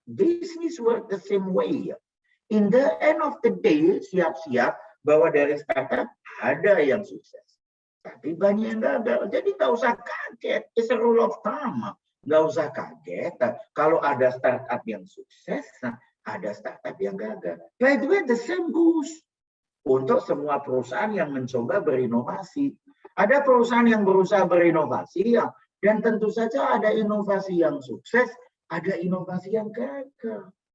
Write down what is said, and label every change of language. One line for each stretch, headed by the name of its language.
English: Business work the same way. In the end of the day,
Indonesian: siap-siap bahwa dari startup ada yang sukses, tapi banyak yang gagal. Jadi nggak usah kaget,
English: it's a rule of thumb.
Indonesian: Nggak usah kaget kalau ada startup yang sukses, ada startup yang gagal.
English: By the way, the same goes
Indonesian: untuk semua perusahaan yang mencoba berinovasi. Ada perusahaan yang berusaha berinovasi, dan tentu saja ada inovasi yang sukses, ada inovasi yang gagal.